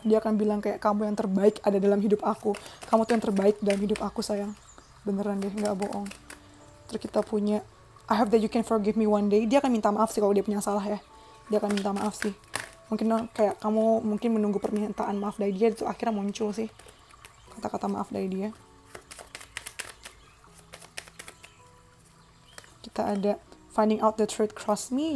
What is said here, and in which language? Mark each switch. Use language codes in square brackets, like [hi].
[id] Dia akan bilang kayak, kamu yang terbaik ada dalam hidup aku. Kamu tuh yang terbaik dalam hidup aku sayang. Beneran deh, gak bohong. [en] Terus kita punya I hope that you can forgive me one day. [id] Dia akan minta maaf sih kalau dia punya salah ya. Dia akan minta maaf sih. Mungkin kayak kamu mungkin menunggu permintaan maaf dari dia, itu akhirnya muncul sih kata-kata maaf dari dia. [en] Kita ada finding out the truth, trust me.